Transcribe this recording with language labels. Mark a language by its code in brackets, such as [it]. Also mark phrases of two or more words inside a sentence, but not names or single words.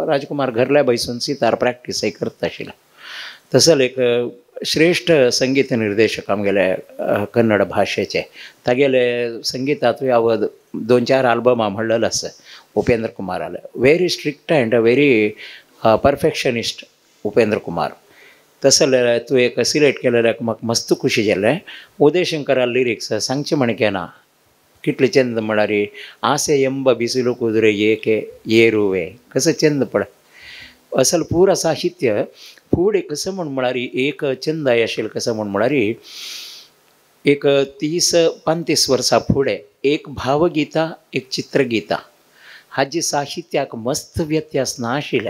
[kok] राजकुमार घरल्या बसून सितार प्रॅक्टीसय करता आशिल्लो. तसोच एक श्रेष्ठ संगीत निर्देशक आमगेले कन्नड भाशेचे तागेले संगीतातूय हांव 2-4 आल्बमां म्हणलेलो आसा उपेंद्र कुमाराले. [en] very strict and very perfectionist उपेंद्र कुमार. [kok] तसो जाल्यार तूं एक सिलेक्ट केलेल्याक म्हाका मस्त खुशी जालें. उदय शंकरा लिरिक्स सांगचे म्हण केना कितले चंद म्हळ्यार आसे [kn] ಎಂಬ ಬಿಸಿಲು ಕುದುರೆ ಏಕೆ ಏರುವೆ [kok] कसं चंद पळय. असल पुरा साहित्य फुडें कसं म्हळ्यार एक चंद आशिल्लें कसं म्हळ्यार एक 30-35 वर्सां फुडें एक भावगीता एक चित्रगीता हाजी साहित्याक मस्त व्यत्यास नाशिल्ले.